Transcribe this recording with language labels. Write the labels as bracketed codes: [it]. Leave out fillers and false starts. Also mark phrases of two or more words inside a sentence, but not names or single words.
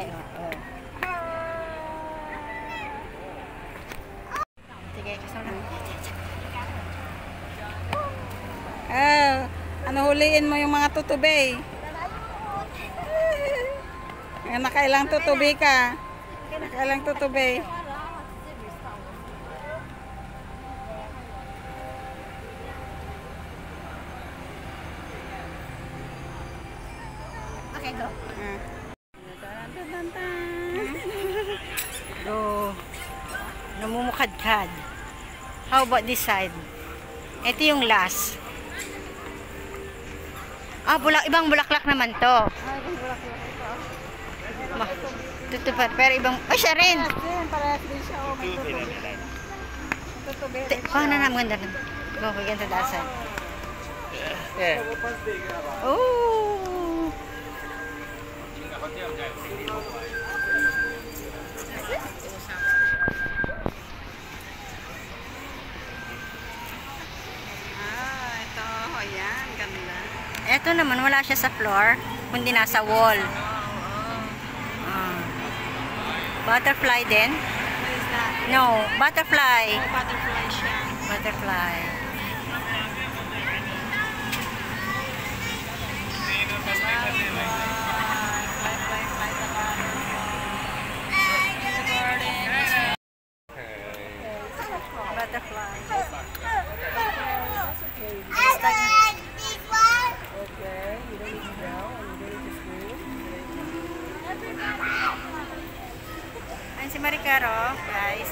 [tl] Oh. Sige, kasama na. Ano huliin mo yung mga tutubi? Nakailang tutubi ka? Nakailang tutubi? [en] Okay, go. Go. Namumukadkad. How about this side? [tl] Ito yung last. Ibang bulaklak naman to. Tutupad, pero ibang, siya rin. Parehas din siya. Tutubi. Paano na, maganda na. [en] Go, we can to that side. Yeah. Oh. [tl] Ito. Ayan, ganda. Ito naman, wala siya sa floor, kundi nasa wall. Butterfly din? [en] What is that? No, butterfly. [tl] Butterfly siya. [en] Butterfly. Butterfly. I like this one. Okay, you don't need to draw and you don't need to squeeze. [tl] Ayan si Maricaro, guys.